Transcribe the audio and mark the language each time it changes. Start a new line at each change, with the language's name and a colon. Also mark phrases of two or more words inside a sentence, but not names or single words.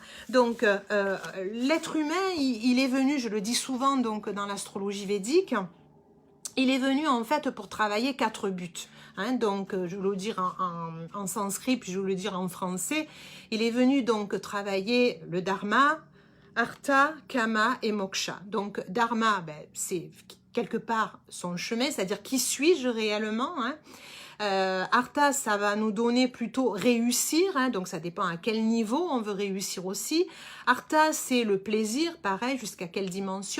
French: Donc l'être humain, il est venu, je le dis souvent donc dans l'astrologie védique, il est venu en fait pour travailler 4 buts. Hein, donc, je vais le dire en sanskrit, puis je vais le dire en français. Il est venu donc travailler le
Sanskrit: धर्म, अर्थ, काम
French: et moksha. Donc, dharma, ben, c'est quelque part son chemin, c'est-à-dire qui suis-je réellement, hein. Artha, ça va nous donner plutôt réussir, hein, donc ça dépend à quel niveau on veut réussir aussi. Artha, c'est le plaisir, pareil, jusqu'à quelle dimension.